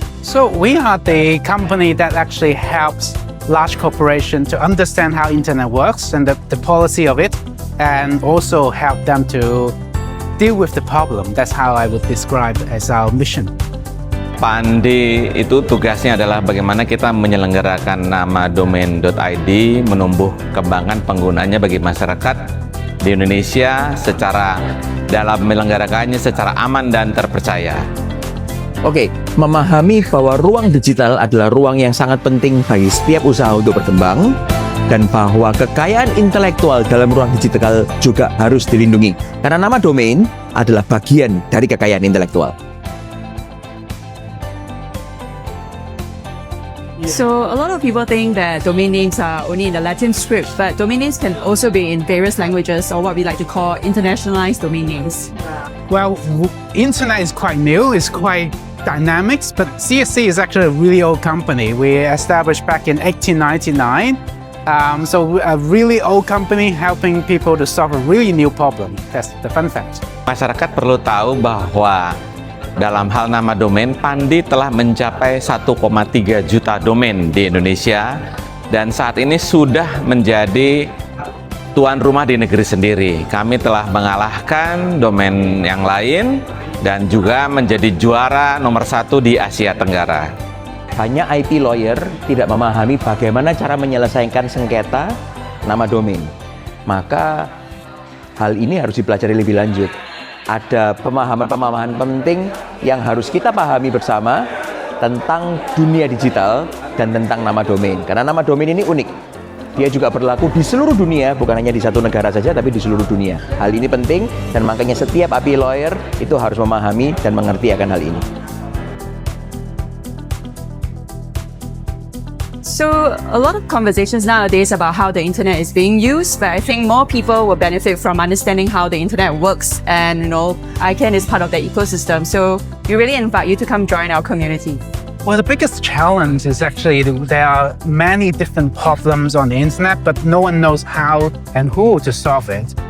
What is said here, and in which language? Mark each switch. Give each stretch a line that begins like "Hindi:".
English: So we are the company that actually helps large corporations to understand how internet works and the policy of it, and also help them to deal with the problem. That's how I would describe as our mission.
Indonesian: Pandi itu tugasnya adalah bagaimana kita menyelenggarakan nama domain.id, menumbuh kembangkan penggunanya bagi masyarakat di Indonesia secara dalam menyelenggarakannya secara aman dan terpercaya. Oke, memahami bahwa ruang digital adalah ruang yang sangat penting bagi setiap usaha untuk berkembang, dan bahwa kekayaan intelektual dalam ruang digital juga harus dilindungi, karena nama domain adalah bagian dari kekayaan intelektual.
English: So a lot of people think that domain names are only in the Latin script, but domain names can also be in various languages, or what we like to call internationalized domain names. Well, internet is quite new, it's quite dynamic, but CSC is actually a really old company. We established back in 1899. So a really old company helping people to solve a really new problem. That's the fun fact.
Indonesian: Masyarakat perlu tahu bahwa dalam hal nama domain, Pandi telah mencapai 1,3 juta domain di Indonesia, dan saat ini sudah menjadi tuan rumah di negeri sendiri. Kami telah mengalahkan domain yang lain dan juga menjadi juara nomor 1 di Asia Tenggara. Banyak IP lawyer tidak memahami bagaimana cara menyelesaikan sengketa nama domain. Maka hal ini harus dipelajari lebih lanjut. Ada pemahaman-pemahaman penting yang harus kita pahami bersama tentang dunia digital dan tentang nama domain. Karena nama domain ini unik. Dia juga berlaku di seluruh dunia, bukan hanya di satu negara saja, tapi di seluruh dunia. Hal ini penting, dan makanya setiap IP lawyer itu harus memahami dan mengerti akan hal ini.
English: So a lot of conversations nowadays about how the internet is being used, but I think more people will benefit from understanding how the internet works, and ICANN is part of the ecosystem. So we really invite you to come join our community. Well, the biggest challenge is actually there are many different problems on the internet, but no one knows how and who to solve it.